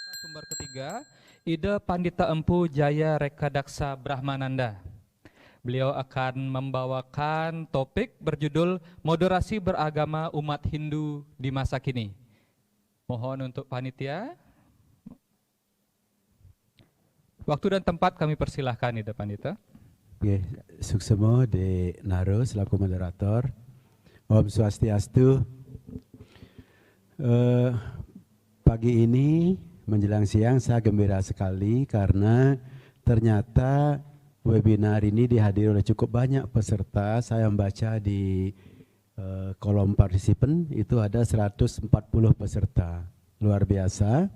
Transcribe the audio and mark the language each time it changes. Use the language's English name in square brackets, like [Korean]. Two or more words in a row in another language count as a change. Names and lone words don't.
[Indonesian] narasumber ketiga, Ida Pandita Empu Jaya Rekadaksa Brahmananda. Beliau akan membawakan topik berjudul Moderasi Beragama Umat Hindu di Masa Kini. Mohon untuk panitia. Waktu dan tempat kami persilahkan, Ida Pandita. Oke, suksemo de Naro selaku moderator. [Sanskrit] Om Swastiastu. [Indonesian] Pagi ini menjelang siang saya gembira sekali karena ternyata webinar ini dihadiri oleh cukup banyak peserta. Saya membaca di kolom partisipan itu ada 140 peserta, luar biasa.